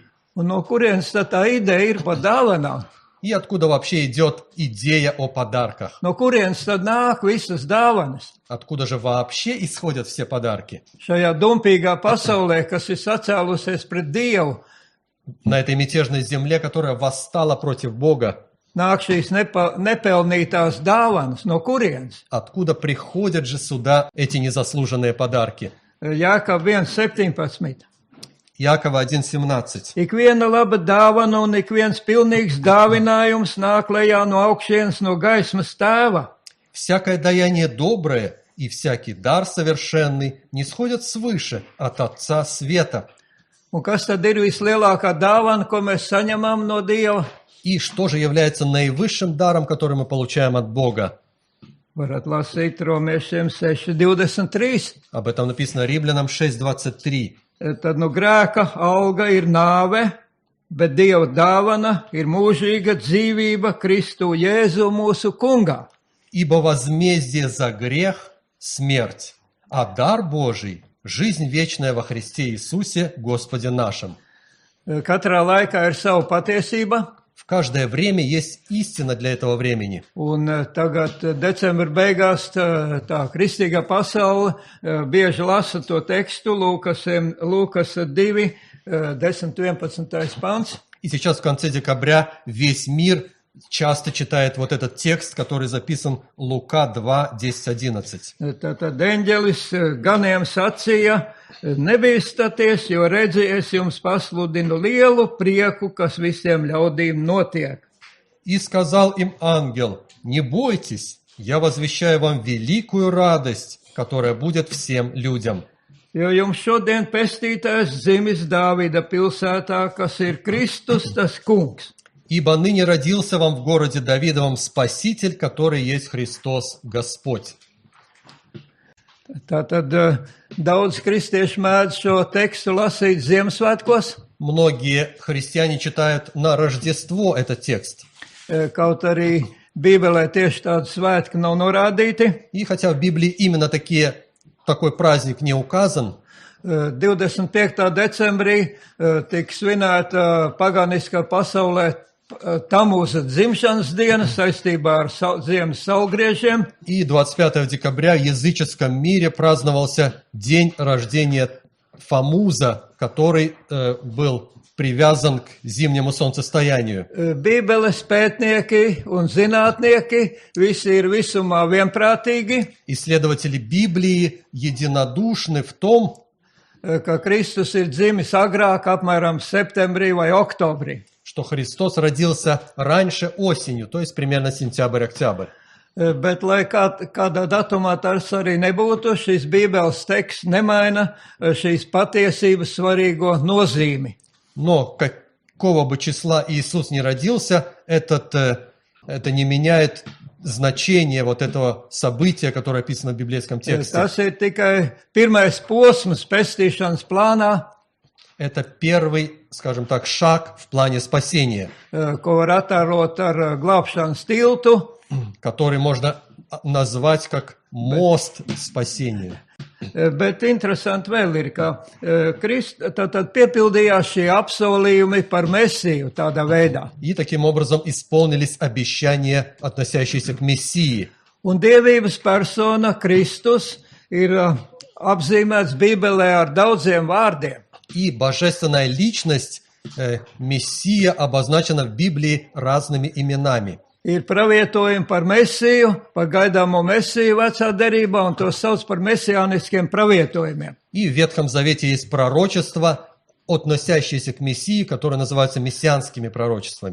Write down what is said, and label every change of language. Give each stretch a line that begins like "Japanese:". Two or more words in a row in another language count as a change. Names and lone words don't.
Latvian: Un no kurienes tad tā ideja ir par dāvanām?
Russian: И откуда вообще идет идея о подарках?
Latvian: No kurienes tad nāk visas dāvanas?
Russian: Откуда же вообще исходят все подарки?
Latvian: Šajā dumpīgā pasaulē, kas ir sacēlusies pret Dievu,
Russian: На этой мятежной земле, которая восстала против Бога,
Latvian: nāk šīs nepelnītās dāvanas. No kurienes?
Russian: откуда приходят же сюда эти незаслуженные подарки?
Latvian: Jākab 1:17.
Russian: Иакова 1:17.
Latvian: Ik viena laba dāvana un ik viens pilnīgs dāvinājums nāk lejā no augšienes, no gaismas tēva.
Russian: Всякое даяние доброе и всякий дар совершенный не сходят свыше от Отца Света.
Latvian: Un kas tad ir vislielākā dāvana, ko mēs saņemam no Dieva?
Russian: И что же является наивысшим даром, который мы получаем от Бога?
Latvian: Varat lasīt Romiešiem 6:23.
Russian: Об этом написано Римлянам 6:23.
Latvian: Tad nu grēka alga ir nāve, bet Dieva dāvana ir mūžīga dzīvība Kristu Jēzu mūsu kungā.
Russian: Ибо возмездие за грех – смерть, а дар Божий – жизнь вечная во Христе Иисусе, Господе нашим.
Latvian: Katrā laikā ir sava patiesība,
Russian: В каждое время есть истина для этого времени.
Latvian: un tagad decembra beigās tā kristīgā pasaule bieži lasa to tekstu Lūkas 2, 10-11 pants.
Russian: И сейчас в конце декабря весь мир часто читает вот этот текст, который записан Лука 2, 10-11.
Latvian: Tad eņģelis ganiem sacīja, nebīstaties, jo redzi, es jums pasludinu lielu prieku, kas visiem ļaudīm notiek.
Russian: И сказал им ангел: не бойтесь, я возвещаю вам великую радость, которая будет всем людям.
Latvian: Jo jums šodien pestītājs dzimis Dāvida pilsētā, kas ir Kristus, tas kungs.
Russian: Ибо ныне родился вам в городе Давидовом Спаситель, который есть Христос Господь.
Latvian: Tātad daudz kristiešu mēdz šo tekstu lasīt Ziemassvētkos,
Russian: Многие христиане читают на Рождество этот текст.
Latvian: kaut arī Bībelē tieši tādi svētki nav norādīti.
Russian: И хотя в Библии именно такой праздник не указан,
Latvian: 25. decembrī tika svinēta paganiskā pasaulē Tamūza dzimšanas diena saistībā ar ziemas saulgriežiem.
Russian: и 25 декабря в языческом мире праздновался день рождения Фомуза, который был привязан к зимнему солнцестоянию.
Latvian: Bībeles pētnieki un zinātnieki visi ir visumā vienprātīgi,
Russian: Исследователи Библии единодушны в том,
Latvian: ka Kristus ir dzimis agrāk, apmēram septembrī vai oktobrī.
Russian: что Христос родился раньше осенью, то есть примерно сентябрь-октябрь.
Latvian: Bet, lai kādā datumā tas arī nebūtu, šis Bībeles teksts nemaina šīs patiesības svarīgo nozīmi.
Russian: Но какого бы числа Иисус не родился, это не меняет значение вот этого события, которое описано в библейском тексте.
Latvian: Tas ir tikai pirmais posms pestīšanas plānā,
Russian: Это первый, скажем так, шаг в плане спасения,
Latvian: ko var attēlot ar glābšanas tiltu.
Russian: который можно назвать как мост спасения.
Latvian: Bet interesanti vēl ir, ka tad piepildījās šie apsolījumi par Mesiju tādā veidā.
Russian: И таким образом исполнились обещания, относящиеся к Мессии.
Latvian: Un dievības persona Kristus ir apzīmēts Bībelē ar daudziem vārdiem.
Russian: И божественная личность Мессия обозначена в Библии разными именами.
Latvian: Ir pravietojumi par Mesiju, par gaidāmo Mesiju vecā derībā, un to sauc par mesijāniskiem pravietojumiem.
Russian: И в Ветхом Завете есть пророчества, относящиеся к Мессии, которые называются мессианскими пророчествами.